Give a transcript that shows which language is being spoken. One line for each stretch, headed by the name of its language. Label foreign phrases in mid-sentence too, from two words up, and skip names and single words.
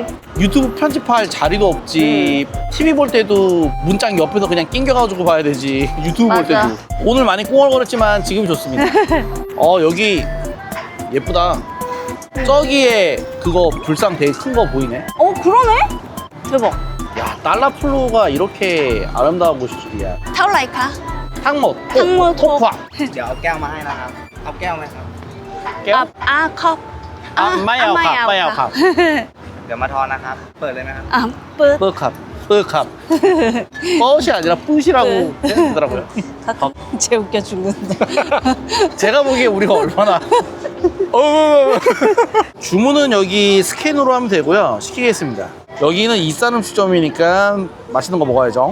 Korean: 유튜브 편집할 자리도 없지. TV 볼 때도 문짝 옆에서 그냥 낑겨가지고 봐야 되지. 유튜브 볼 맞아. 때도. 오늘 많이 꽁얼거렸지만 지금이 좋습니다. 여기 예쁘다. 저기에 그거 불상 되게 큰 거 보이네. 그러네? 대박. 야, 달라플루가 이렇게 아름다운 곳일 줄이야.
Thai: เท่าไหร่คะ
Korean: 탕못, 탕못, 토파.
Thai: เดี๋ยวเอาแก้วมาให้นะครับ เอาแก้วไหมครับ
Korean: 컵. 마야오 컵, 마야오 컵.
Thai: เดี๋ยวมาทอนนะครับ เปิดเลยไหมครับ
Korean: 뿔. 뻘컵, 뻘컵. 뻘이 아니라 뿌시라고 했더라고요. 쟤 웃겨 죽는다. 제가 보기에 우리가 얼마나 주문은 여기 스캔으로 하면 되고요. 시키겠습니다. 여기는 이산 음식점이니까 맛있는 거 먹어야죠.